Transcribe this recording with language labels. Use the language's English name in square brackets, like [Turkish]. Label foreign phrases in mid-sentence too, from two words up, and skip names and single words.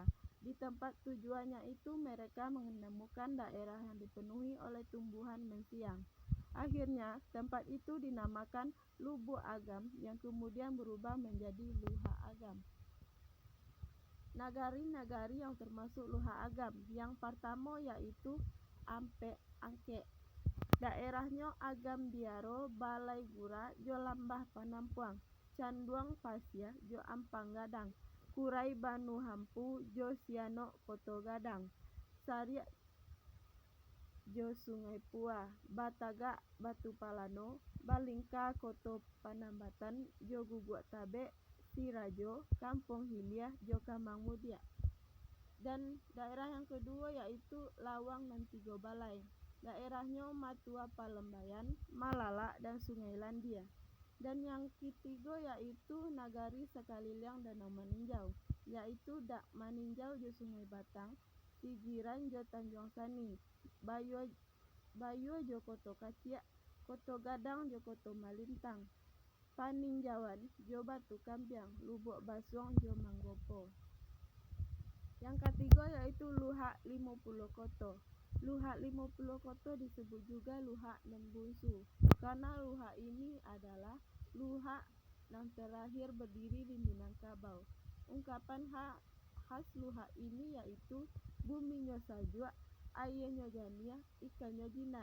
[Indonesian] Di tempat tujuannya itu mereka menemukan daerah yang dipenuhi oleh tumbuhan mensiang. Akhirnya tempat itu dinamakan Lubuk Agam yang kemudian berubah menjadi Luha Agam. Nagari-nagari yang termasuk Luha Agam yang pertama yaitu Ampe Angke. Daerahnya Agam Biaro, Balai Gura, Jo Lambah Panampuang, Canduang Pasya, Jo Ampang Gadang, Kurai Banu Hampu, Jo Siano Koto Gadang, Sariak Jo Sungai Pua, Bataga Batu Palano, Balingka Koto Panambatan, Jo Guguk Tabe, Sirajo, Kampung Hilya, Jo Kamang Mudia. Dan daerah yang kedua yaitu Lawang dan Tigo Balai. Daerahnya Matua Palembayan, Malala, dan Sungai Landia. Dan yang ketiga yaitu Nagari Sekaliling Danau Maninjau, yaitu Dak Maninjau Jo Sungai Batang, Sigiran Jo Tanjung Sani, Bayo Jo Koto Kaciak, Koto Gadang Jo Koto Malintang, Paninjauan Jo Batu Kambiang, Lubuk Basong Jo Manggopo. Yang ketiga yaitu Luha 50 Koto. Luha 50 Koto disebut juga Luha Nan Bungsu karena luha ini adalah luha yang terakhir berdiri di Minangkabau. Ungkapan khas luha ini yaitu [Minangkabau] buminyo sajua, ayenyo jania, ikanyo jina.